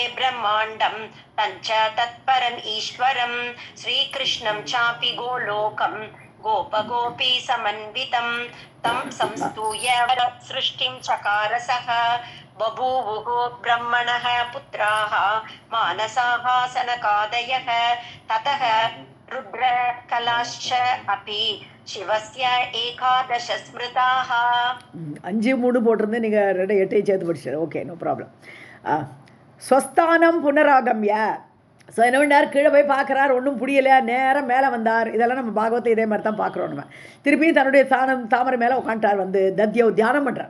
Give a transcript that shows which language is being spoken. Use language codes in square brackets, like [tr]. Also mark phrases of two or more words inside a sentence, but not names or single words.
[sa] ब्रह्मांडं तंच तत्परम ईश्वरं श्रीकृष्णं चापि गोलोकं गोपगोपी समन्वितं तं संस्तूय सृष्टिं चकारसः बभूवुः ब्रह्मणः पुत्राः मानसाः सनकादयः ततः रुद्रकलाश्च अपि शिवस्य एकादश स्मृताः [ta] 5 3 போட்டிருந்து நீங்கள் 2 8 சேர்த்து படிச்சிடு. [en] okay, no problem. [sa] स्वस्थानं पुनरागम्य. [ta] ஸோ என்ன பண்ணார், கீழே போய் பார்க்குறார், ஒன்றும் புரியலை, நேரம் மேலே வந்தார். இதெல்லாம் நம்ம பாகவத்தை இதே மாதிரி தான் பார்க்குறோம். நம்ம திருப்பியும் தன்னுடைய தாமரை மேலே உட்காந்துட்டார், வந்து தத்யோ தியானம் பண்ணுறார்.